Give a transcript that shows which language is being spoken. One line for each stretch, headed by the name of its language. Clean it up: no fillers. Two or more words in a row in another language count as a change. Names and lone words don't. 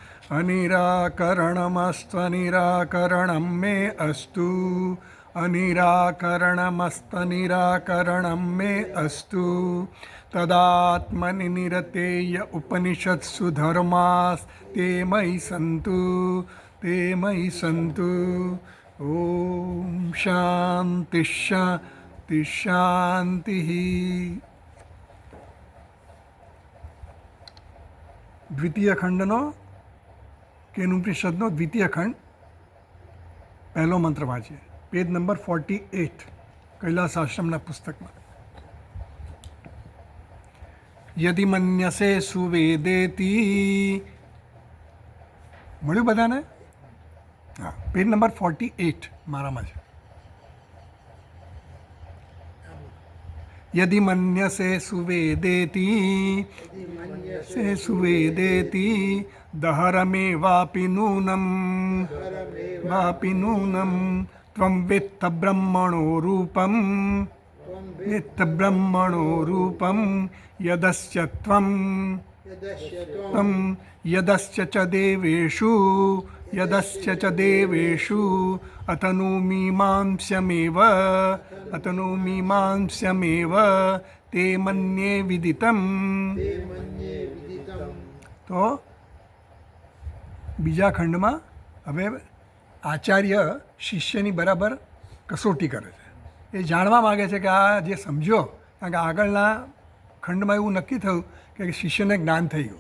Sanskrit: अनिराकरणमस्त्वनिराकरणं मे अस्तु तदात्मनि निरतेय उपनिषत्सु धर्मास्ते मयि सन्तु। ॐ शान्ति शान्ति शान्तिः।
Gujarati: દ્વિતીય ખંડનો કેનુપનિષદનો દ્વિતીય ખંડ પહેલો મંત્ર વાંચીએ, પેજ નંબર 48 કૈલાસ આશ્રમના પુસ્તકમાં.
Sanskrit: યદિ મન્યસે સુવેદેતિ.
Gujarati: મળ્યું બધાને? હા, પેજ નંબર 48 મારામાં છે.
Sanskrit: यदि मन्यसे सुवेदेति दहरमेवापि नूनं त्वं वेत्थ ब्रह्मणो रूपं यदस्य त्वं यदस्य च देवेषु अतनुमीमांस्यमेव ते मन्ये विदितम्.
Gujarati: તો બીજા ખંડમાં હવે આચાર્ય શિષ્યની બરાબર કસોટી કરે છે. એ જાણવા માગે છે કે આ જે સમજ્યો, કારણ કે આગળના ખંડમાં એવું નક્કી થયું કે શિષ્યને જ્ઞાન થઈ ગયું.